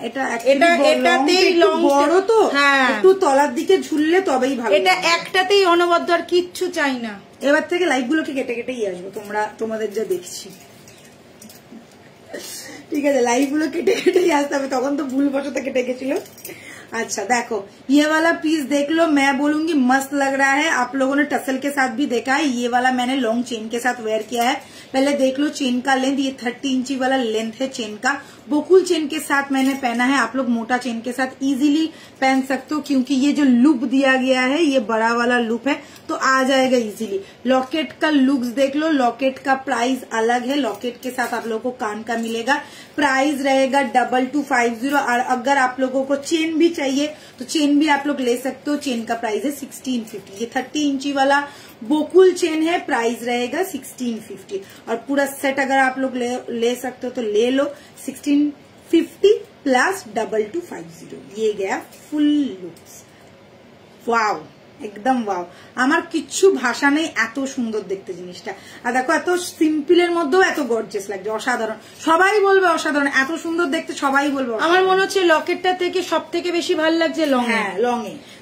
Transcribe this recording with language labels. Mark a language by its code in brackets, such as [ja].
[bn] এটাতেই লং বড় তো, হ্যাঁ একটু তলার দিকে ঝুললে তবেই ভালো। এটা একটাতেই অনবদ্য, আর কিচ্ছু চাই না। এবার থেকে লাইভ গুলোকে কেটে কেটেই আসবো, তোমাদের যা দেখছি, ঠিক আছে। লাইভ গুলো কেটে কেটেই আসতে হবে, তখন তো ভুল বশত কেটে গেছিল। [hi] अच्छा देखो, ये वाला पीस देख लो, मैं बोलूंगी मस्त लग रहा है। आप लोगों ने टसल के साथ भी देखा है, ये वाला मैंने लॉन्ग चेन के साथ वेयर किया है। पहले देख लो चेन का लेंथ, ये 30 इंची वाला लेंथ है चेन का। बोकुल चेन के साथ मैंने पहना है, आप लोग मोटा चेन के साथ इजीली पहन सकते हो, क्योंकि ये जो लूप दिया गया है ये बड़ा वाला लूप है, तो आ जाएगा इजीली। लॉकेट का लुक्स देख लो, लॉकेट का प्राइस अलग है, लॉकेट के साथ आप लोगों को कान का मिलेगा। प्राइस रहेगा 2250। और अगर आप लोगों को चेन भी चाहिए तो चेन भी आप लोग ले सकते हो। चेन का प्राइस है 1650। ये 30 इंची वाला बोकुल चेन है, प्राइस रहेगा 1650। और पूरा सेट अगर आप लोग ले सकते हो तो ले लो, 1650 प्लस 2250। ये गया फुल लुक्स। [bn] वाव, একদম ওয়াও। আমার কিচ্ছু ভাষা নেই, এত সুন্দর দেখতে জিনিসটা। আর দেখো এত সিম্পলের মধ্যেও এত গর্জিয়াস লাগছে, অসাধারণ। সবাই বলবে অসাধারণ, এত সুন্দর দেখতে সবাই বলবে। আমার মনে হচ্ছে লকেটটা থেকে সব থেকে বেশি ভালো লাগছে লং। হ্যাঁ, লং এ।